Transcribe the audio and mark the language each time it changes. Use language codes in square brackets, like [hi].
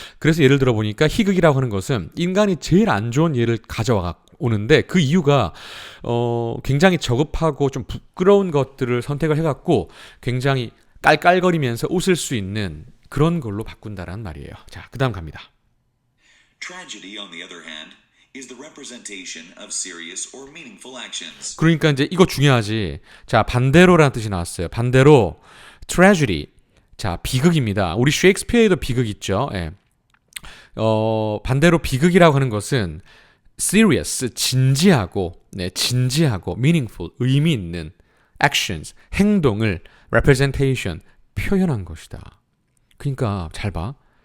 [ko] 그래서 예를 들어 보니까 희극이라고 하는 것은 인간이 제일 안 좋은 예를 가져와 오는데 그 이유가 굉장히 저급하고 좀 부끄러운 것들을 선택을 해갖고 굉장히 깔깔거리면서 웃을 수 있는 그런 걸로 바꾼다라는 말이에요. 자, 그 다음 갑니다. [en] Tragedy, on the other hand, is the representation of serious or meaningful actions. [ko] 그러니까 이제 이거 중요하지. 자, 반대로라는 뜻이 나왔어요. 반대로 tragedy. 자, 비극입니다. 우리 셰익스피어에도 비극 있죠. 예. 반대로 비극이라고 하는 것은 serious, 진지하고 meaningful, 의미 있는 actions, 행동을 representation, 표현한 것이다. 그러니까 잘 봐.